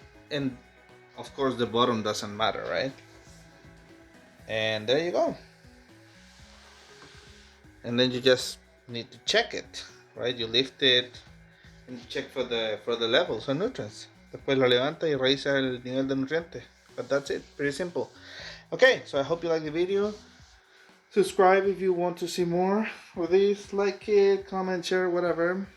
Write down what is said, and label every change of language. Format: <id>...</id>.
<en>And of course the bottom doesn't matter, right? And there you go. And then you just need to check it, right? You lift it and you check for the levels of nutrients.</en> <es>Después lo levanta y revisa el nivel de nutrientes.</es> <en>But that's it, pretty simple. Okay, so I hope you like the video. Subscribe if you want to see more of this. Like it, comment, share, whatever.</en>